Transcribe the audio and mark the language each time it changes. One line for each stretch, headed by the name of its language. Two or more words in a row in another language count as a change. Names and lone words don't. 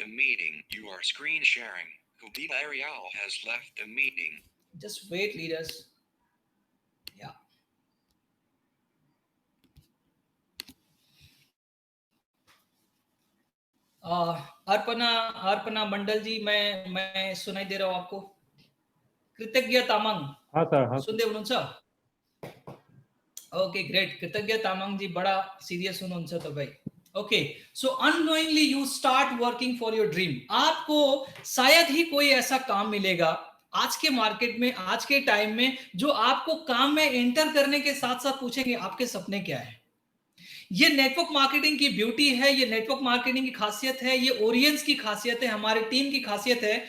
English: just wait leaders,
Hindi: या अर्पणा मंडल जी, मैं सुनाई दे रहा हूँ आपको? कृतज्ञ तामंग, हाँ सर, हाँ
Nepali: सुनते हुनुहुन्छ?
English: okay great,
Nepali: कृतज्ञ तामंग जी बड़ा सीरियस हुनुहुन्छ तपाईँ।
English: okay, so unknowingly you start working for your dream.
Hindi: आपको शायद ही कोई ऐसा काम मिलेगा आज के मार्केट में, आज के टाइम में, जो आपको काम में एंटर करने के साथ साथ पूछेंगे आपके सपने क्या है। ये
English: network marketing
Hindi: की ब्यूटी है, ये
English: network marketing
Hindi: की खासियत है, ये ओरियंस की खासियत है, हमारी टीम की खासियत है।